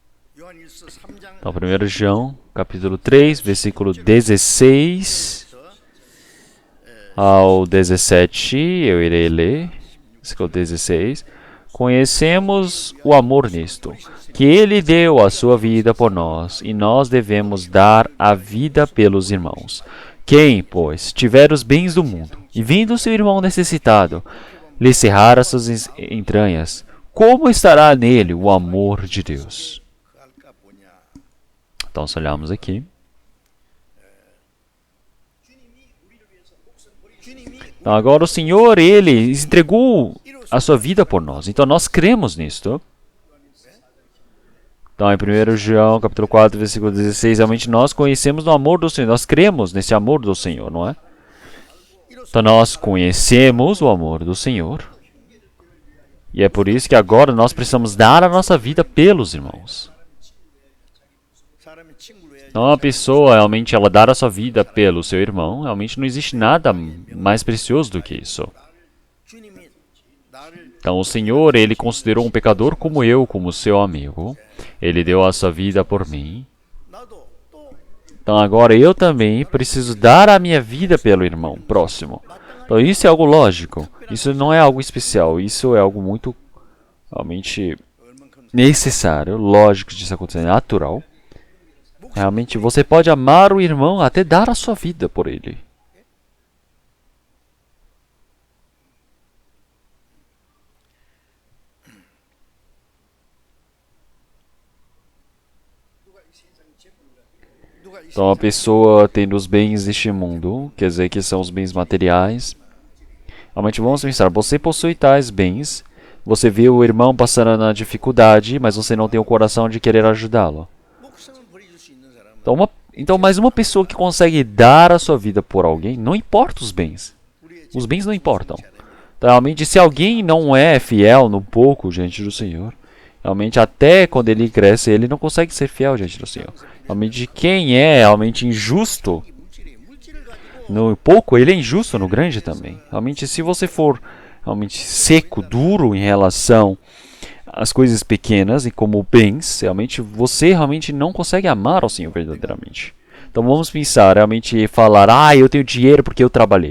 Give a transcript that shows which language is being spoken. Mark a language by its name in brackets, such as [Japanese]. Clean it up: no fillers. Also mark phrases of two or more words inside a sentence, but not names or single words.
[Korean] 요한일서 3장 [Portuguese] Então, 1 João, capítulo 3, versículo 16 ao 17, eu irei ler, versículo 16. Conhecemos o amor nisto, que ele deu a sua vida por nós, e nós devemos dar a vida pelos irmãos. Quem, pois, tiver os bens do mundo, e vendo seu irmão necessitado, lhe cerrar as suas entranhas, como estará nele o amor de Deus? [Korean] 할까 보냐. [Portuguese] Então, se olharmos aqui. Então, agora o Senhor, Ele entregou a sua vida por nós. Então, nós cremos nisto. Então, em 1 João, capítulo 4, versículo 16, realmente nós conhecemos o amor do Senhor. Nós cremos nesse amor do Senhor, não é? Então, nós conhecemos o amor do Senhor. E é por isso que agora nós precisamos dar a nossa vida pelos irmãos. [Korean] 사람이 친구로 해야지. [Portuguese] Então, uma pessoa, realmente, ela dar a sua vida pelo seu irmão, realmente não existe nada mais precioso do que isso. [Korean] 주님이 나를 [Portuguese] Então, o Senhor, Ele considerou um pecador como eu, como seu amigo. Ele deu a sua vida por mim. [Korean] 나도 또 [Portuguese] Então, agora eu também preciso dar a minha vida pelo irmão próximo. Então, isso é algo lógico. Isso não é algo especial. Isso é algo muito, realmente, necessário, lógico de isso acontecer, natural. Realmente, você pode amar o irmão até dar a sua vida por ele. [Korean] 누가 이 [Portuguese] Então, a pessoa tendo os bens deste mundo, quer dizer que são os bens materiais. Realmente, vamos pensar, você possui tais bens, você vê o irmão passando na dificuldade, mas você não tem o coração de querer ajudá-lo. [Korean] 목숨을 버려줄 수 있는 사람은 [Portuguese] Então, mais uma pessoa que consegue dar a sua vida por alguém, não importa os bens. [Korean] 우리의 [Portuguese] Os bens não importam. Então, realmente, se alguém não é fiel no pouco diante do Senhor, realmente, até quando ele cresce, ele não consegue ser fiel diante do Senhor. Realmente, quem é realmente injusto [Korean] 물질을 가지고 [Portuguese] no pouco, ele é injusto no grande também. Realmente, se você for realmente seco, duro em relação às coisas pequenas e como bens, realmente, você realmente não consegue amar ao Senhor verdadeiramente. Então, vamos pensar, realmente, falar, eu tenho dinheiro porque eu trabalhei.